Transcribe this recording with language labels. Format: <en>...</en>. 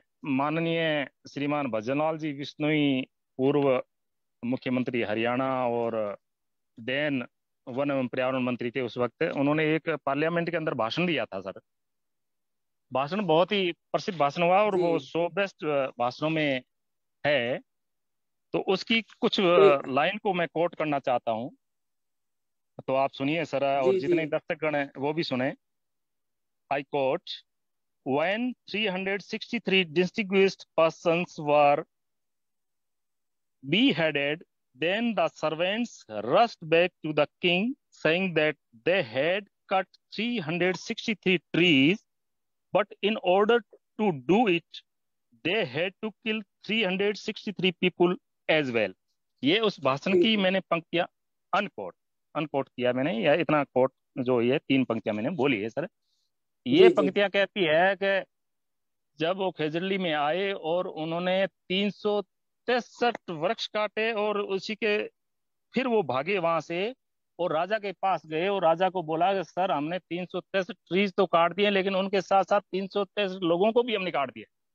<hi>माननीय श्रीमान भजनलाल जी बिश्नोई, पूर्व मुख्यमंत्री हरियाणा और देन वन एवं पर्यावरण मंत्री थे उस वक्त, उन्होंने एक पार्लियामेंट के अंदर भाषण दिया था सर। भाषण बहुत ही प्रसिद्ध भाषण हुआ और वो 100 बेस्ट भाषणों में है। तो उसकी कुछ लाइन को मैं कोट करना चाहता हूं, तो आप सुनिए सर, और जितने दर्शकगण हैं वो भी सुने।</hi> <en>I quote, when 363 distinguished persons were beheaded, then the servants rushed back to the king, saying that they had cut 363 trees, but in order to do it, they had to kill 363 people as well.</en> <hi>ये उस भाषण की मैंने पंक्तियां unquote किया मैंने, या इतना कोट जो ये 3 पंक्तियां मैंने बोली है सर। ये पंक्तियां कहती है कि जब वो खेजड़ली में आए और उन्होंने 363 वृक्ष काटे और उसी के फिर वो भागे वहां से और राजा के पास गए और राजा को बोला कि सर हमने 363 ट्रीज तो काट दिए, लेकिन उनके साथ साथ 363 लोगों को भी हमने काट दिया</hi>